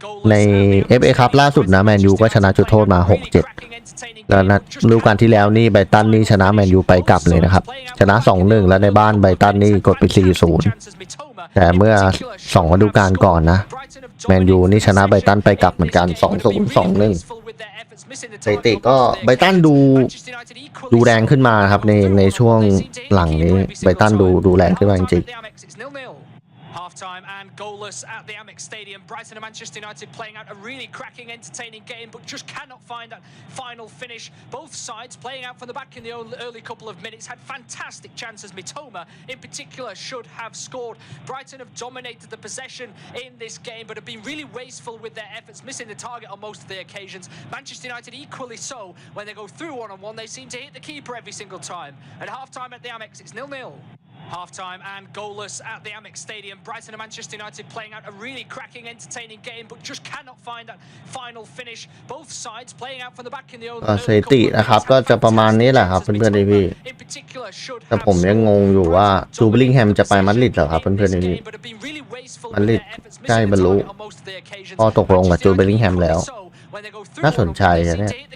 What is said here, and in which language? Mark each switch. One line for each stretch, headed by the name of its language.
Thai: ใน FA คัพล่าสุดนะแมนยูก็ชนะจุดโทษมา6-7แล้วนัดฤดูกาลที่แล้วนี่ไบรตันนี่ชนะแมนยูไปกลับเลยนะครับชนะ 2-1 แล้วในบ้านไบรตันนี่กดไป 4-0 แต่เมื่อ2 ฤดูกาลก่อนนะแมนยูนี่ชนะไบรตันไปกลับเหมือนกัน 2-0 2-1สถิติก็ไบรตันดูแรงขึ้นมาครับในช่วงหลังนี้ไบรตันดูแรงขึ้นมาจริง
English: Half-time and goalless at the Amex Stadium. Brighton and Manchester United playing out a really cracking, entertaining game, but just cannot find that final finish. Both sides playing out from the back in the early couple of minutes had fantastic chances. Mitoma, in particular, should have scored. Brighton have dominated the possession in this game, but have been really wasteful with their efforts, missing the target on most of the occasions. Manchester United equally so. When they go through one-on-one, they seem to hit the keeper every single time. At half-time at the Amex, it's 0-0. Half-time and goalless at the Amex Stadium. Brighton and Manchester United playing out a really cracking, entertaining game, but just cannot find that final finish. Both sides playing out from the back in the early
Thai: สถิตินะครับก็จะประมาณนี้แหละครับเพื่อนๆพี่แต่ผมยังงงอยู่ว่าจูเบลลิงแฮมจะไปมาดริดเหรอครับเพื่อนๆพี่มาดริดใกล้บรรลุพอตกลงกับจูเบลลิงแฮมแล้วน่าสนใจเนี่ย